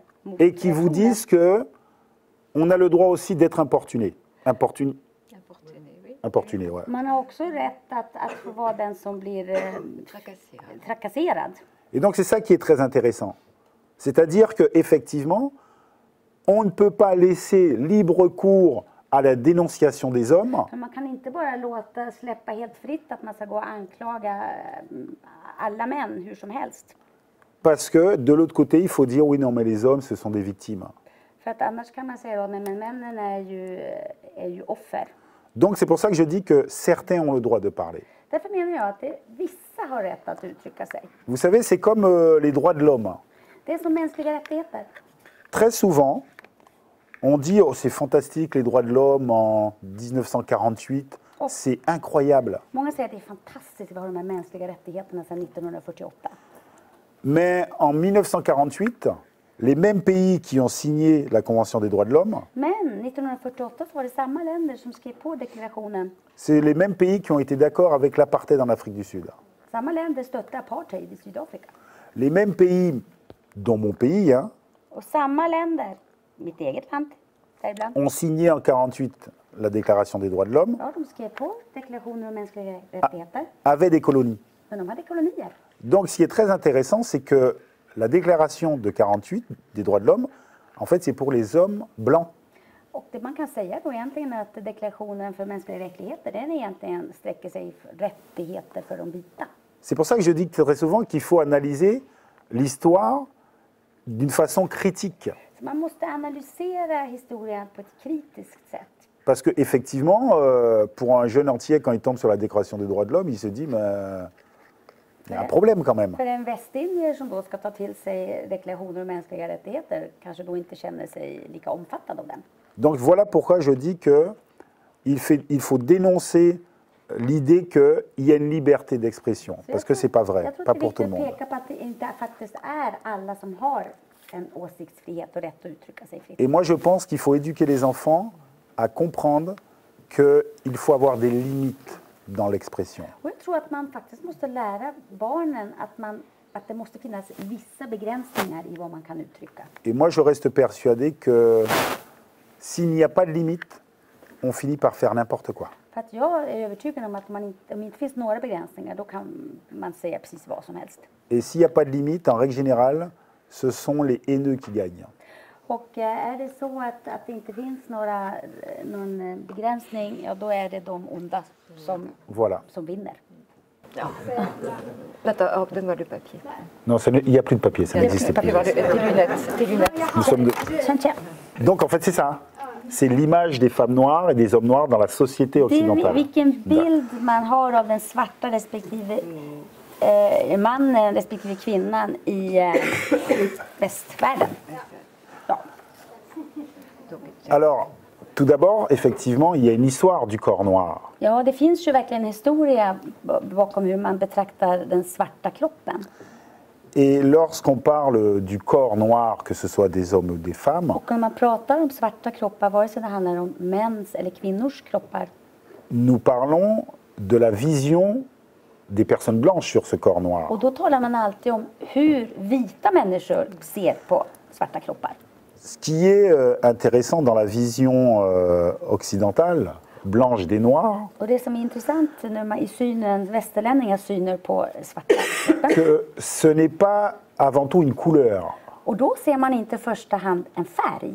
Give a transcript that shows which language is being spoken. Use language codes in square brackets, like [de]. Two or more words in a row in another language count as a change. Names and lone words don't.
[fr] et qui vous disent que on a le droit aussi d'être importuné. Importuné, oui. Importuné, ouais. [sv] Man har också rätt att få vara den som blir trakasserad. [fr] Et donc c'est ça qui est très intéressant. C'est-à-dire qu'effectivement, on ne peut pas laisser libre cours à la dénonciation des hommes, [sv] För man kan inte bara släppa helt fritt att man ska gå och anklaga alla män hur som helst. [fr] parce que de l'autre côté, il faut dire oui, non, mais les hommes, ce sont des victimes. [sv] För att annars kan man säga att men männen är ju offer. [fr] Donc c'est pour ça que je dis que certains ont le droit de parler. [sv] Därför menar jag att vissa har rätt att uttrycka sig. [fr] Vous savez, c'est comme les droits de l'homme. [sv] Det är som mänskliga rättigheter. [fr] Très souvent, on dit oh, c'est fantastique les droits de l'homme en 1948, c'est incroyable. [sv] Många säger att det är fantastiskt att vi har de här mänskliga rättigheterna sedan 1948. [fr] Mais en 1948, les mêmes pays qui ont signé la Convention des droits de l'homme, [sv] Men 1948 så var det samma länder som skrev på deklarationen. [fr] c'est les mêmes pays qui ont été d'accord avec l'apartheid en Afrique du Sud. [sv] Samma länder stötte apartheid i Sydafrika. [fr] Les mêmes pays, dont mon pays, hein, [sv] Och samma länder, mitt eget land däribland, [fr] ont signé en 1948 la Déclaration des droits de l'homme, [sv] ja, de skrev på deklarationen om mänskliga rättigheter. [fr] avaient des colonies. [sv] Men de hade kolonier. [fr] Donc ce qui est très intéressant, c'est que la Déclaration de 1948 des droits de l'homme, en fait, c'est pour les hommes blancs. [sv] Och det man kan säga då egentligen är att deklarationen för mänskliga rättigheter, den egentligen sträcker sig för rättigheter för de vita. [fr] C'est pour ça que je dis très souvent qu'il faut analyser l'histoire d'une façon critique. [sv] Så man måste analysera historien på ett kritiskt sätt. [fr] Parce qu'effectivement, pour un jeune entier, quand il tombe sur la Déclaration des droits de l'homme, il se dit, mais il y a un problème quand même. [sv] För en västindier som då ska ta till sig deklarationer om mänskliga rättigheter kanske då inte känner sig lika omfattad av den. [fr] Donc voilà pourquoi je dis qu'il faut dénoncer l'idée qu'il y a une liberté d'expression. Parce que ce n'est pas vrai, pas pour tout le monde. [sv] Jag tror att det är viktigt att peka på att det inte faktiskt är alla som har en åsiktsfrihet och rätt att uttrycka sig fritt. [fr] Et moi je pense qu'il faut éduquer les enfants à comprendre qu'il faut avoir des limites dans l'expression. [sv] Och jag tror att man faktiskt måste lära barnen att det måste finnas vissa begränsningar i vad man kan uttrycka. [fr] Et moi je reste persuadé que s'il n'y a pas de limite, on finit par faire n'importe quoi. [sv] För att jag är övertygad om att om det inte finns några begränsningar, då kan man säga precis vad som helst. [fr] Et s'il n'y a pas de limite, en règle générale, ce sont les haineux qui gagnent. [sv] Och är det så att det inte finns någon begränsning, ja då är det de onda [fr] Voilà. [sv] som vinner. Ja. Vänta, [fr] donne-moi le papier. Non, il n'y a plus de papier, ça n'existe plus. Tes lunettes. Nous sommes Tiens. Donc en fait c'est ça. C'est l'image des femmes noires et des hommes noirs dans la société [sv] Det är [fr] occidentale. [sv] vilken bild man har av den svarta respektive mannen respektive kvinnan i västvärlden. Ja. [fr] Alors, tout d'abord, effectivement, il y a une histoire du corps noir. [sv] Ja, det finns ju verkligen en historia bakom hur man betraktar den svarta kroppen. [fr] Et lorsqu'on parle du corps noir, que ce soit des hommes ou des femmes, [sv] Och när man pratar om svarta kroppar, vare sig det handlar om mäns eller kvinnors kroppar, [fr] nous parlons de la vision des personnes blanches sur ce corps noir. [sv] och då talar man alltid om hur vita människor ser på svarta kroppar. [fr] Ce qui est intéressant dans la vision occidentale, blanche des noirs, [sv] Och det som är intressant i västerlänningars syner på svarta kroppar, [fr] que ce n'est pas avant tout une couleur. [sv] och då ser man inte i första hand en färg.